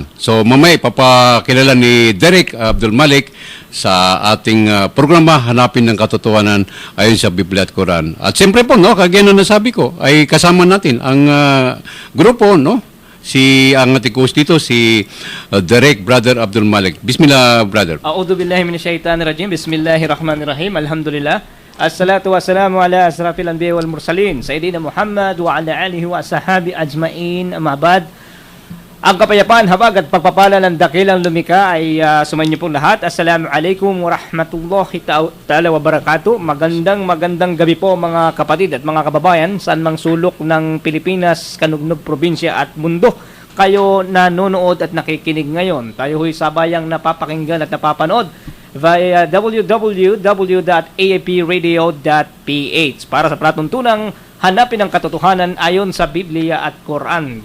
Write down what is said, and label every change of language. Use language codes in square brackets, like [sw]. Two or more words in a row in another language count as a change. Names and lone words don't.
[tl] So mamaya papakilala ni Derek Abdul Malik sa ating programa Hanapin ng Katotohanan ayon sa Biblia at Quran. At siyempre po, no, kagaya na nasabi ko, ay kasama natin ang grupo, no? Ang ating host dito, si Derek Brother Abdul Malik. [ar] Bismillah, brother. أعوذ بالله من الشيطان الرجيم. بسم الله الرحمن الرحيم. Alhamdulillah. الصلاة والسلام على أشرف الأنبياء والمرسلين. سيدنا محمد وعلى آله وصحبه أجمعين. أما بعد. [tl] Ang kapayapaan, habag at pagpapala ng dakilang lumika ay sumainyo pong lahat. [ar] السلام عليكم ورحمة الله تعالى وبركاته. [tl] Magandang gabi po mga kapatid at mga kababayan saan mang sulok ng Pilipinas, Kanugnog, probinsya at mundo kayo nanonood at nakikinig ngayon. Tayo ho'y sabayang napapakinggan at napapanood via www.aapradio.ph para sa palatuntunang hanapin ang katotohanan ayon sa Biblia at Quran.